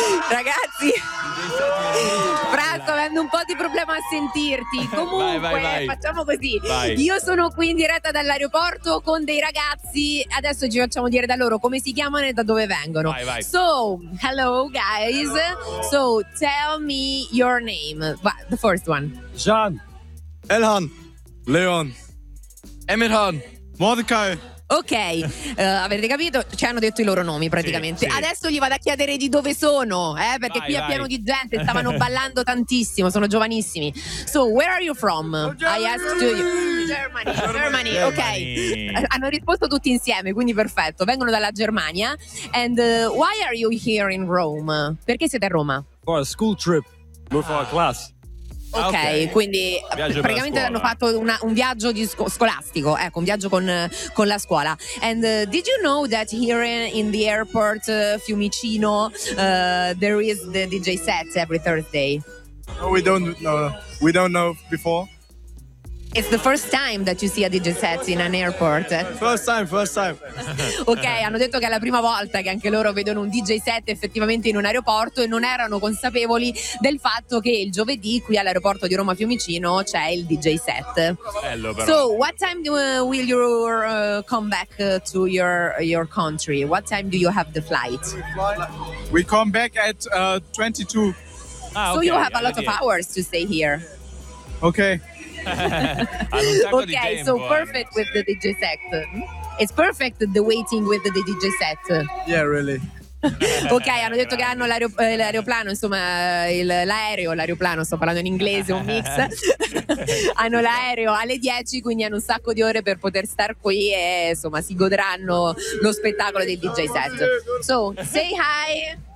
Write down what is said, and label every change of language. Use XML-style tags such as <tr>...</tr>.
<it>Ragazzi, Franco, avendo un po' di problema a sentirti, comunque vai. Facciamo così, vai. Io sono qui in diretta dall'aeroporto con dei ragazzi, adesso ci facciamo dire da loro come si chiamano e da dove vengono. Vai.</it> <en>So, hello guys, hello. So tell me your name, the first one. Jean. Elhan. Leon. Emirhan. Mordecai.</en> <it>Ok, avete capito? Ci hanno detto i loro nomi praticamente. Sì, sì. Adesso gli vado a chiedere di dove sono, perché qui è pieno di gente, stavano ballando tantissimo, sono giovanissimi.</it> <en>So, where are you from? Germany. I asked to you. Germany.</en> <it>Ok. Hanno risposto tutti insieme, quindi perfetto. Vengono dalla Germania.</it> <en>And why are you here in Rome?</en> <it>Perché siete a Roma?</it> <en>For a school trip. We're for a class.</en> <it>Okay, quindi praticamente hanno fatto un viaggio scolastico, ecco, un viaggio con la scuola.</it> <en>And did you know that here in the airport Fiumicino there is the DJ set every Thursday? No, we don't know before. It's the first time that you see a DJ set in an airport. First time.</en> <it>Ok, hanno detto che è la prima volta che anche loro vedono un DJ set effettivamente in un aeroporto e non erano consapevoli del fatto che il giovedì qui all'aeroporto di Roma Fiumicino c'è il DJ set. Bello, però.</it> <en>So, what time will you come back to your country? What time do you have the flight? We come back at 22. Ah, okay. So you have a lot of hours to stay here. Okay. Okay, so perfect with the DJ set. It's perfect the waiting with the DJ set. Yeah, really.</en> <it>Ok, hanno detto che hanno l'aeroplano, insomma, l'aeroplano, sto parlando in inglese, un mix. Hanno l'aereo alle 10, quindi hanno un sacco di ore per poter star qui e insomma si godranno lo spettacolo del DJ set.</it> <en>So, say hi!</en>